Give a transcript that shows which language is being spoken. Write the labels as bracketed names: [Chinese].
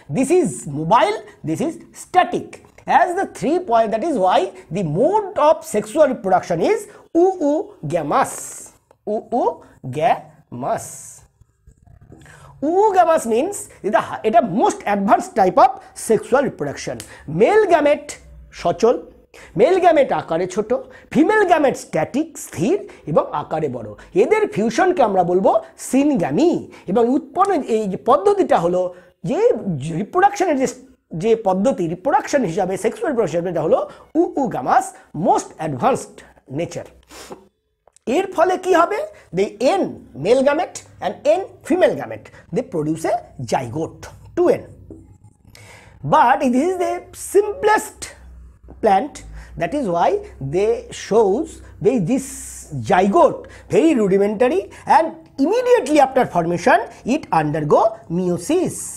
[English] This is mobile, this is static. As the 3 point, that is why the mode of sexual reproduction is oogamous. Oogamous. Oogamous means it is the most advanced type of sexual reproduction. [Bangla] Male gamete সচল, mail gamete আকারে ছোট, female gamete static স্থির এবং আকারে বড়। এদের ফিউশনকে আমরা বলবো সিনগ্যামি। এবং উৎপন্ন এই যে পদ্ধতিটা হলো যে রিপ্রোডাকশনের যে পদ্ধতি, রিপ্রোডাকশন হিসাবে সেক্সুয়াল রিপ্রোডাকশন, এটা হলো oogamous, মোস্ট অ্যাডভান্সড নেচার। এর ফলে কি হবে, [English] the n male gamete and n female gamete, they produce a zygote, 2n. But this is the simplest plant, that is why they shows this zygote very rudimentary, and immediately after formation it undergo meiosis.